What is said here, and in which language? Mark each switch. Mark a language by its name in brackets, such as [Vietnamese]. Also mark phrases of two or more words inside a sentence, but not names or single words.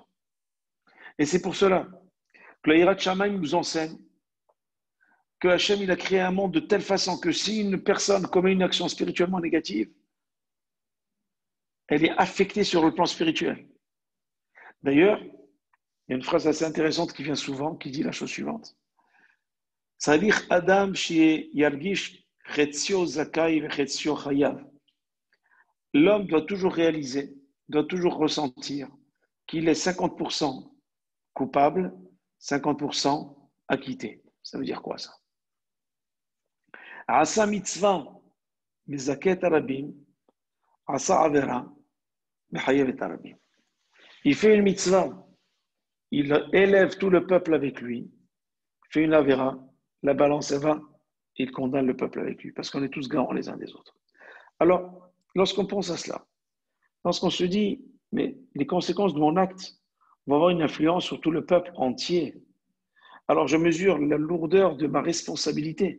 [French] Et c'est pour cela que la [Hebrew] יראת שמים [French] nous enseigne que Hachem il a créé un monde de telle façon que si une personne commet une action spirituellement négative, elle est affectée sur le plan spirituel. D'ailleurs, il y a une phrase assez intéressante qui vient souvent, qui dit la chose suivante. [Hebrew] צריך אדם שירגיש חציו זכאי וחציו חייב. [French] L'homme doit toujours réaliser, doit toujours ressentir qu'il est 50% coupable, 50% acquitté. Ça veut dire quoi ça? [Hebrew] עשה מצווה מזכה רבים עשה עבירה מחייבת רבים. [French] Il fait une mitzvah, il élève tout le peuple avec lui, fait une avera, la balance elle va, il condamne le peuple avec lui, parce qu'on est tous garants les uns des autres. Alors, lorsqu'on pense à cela, lorsqu'on se dit, mais les conséquences de mon acte vont avoir une influence sur tout le peuple entier, alors je mesure la lourdeur de ma responsabilité.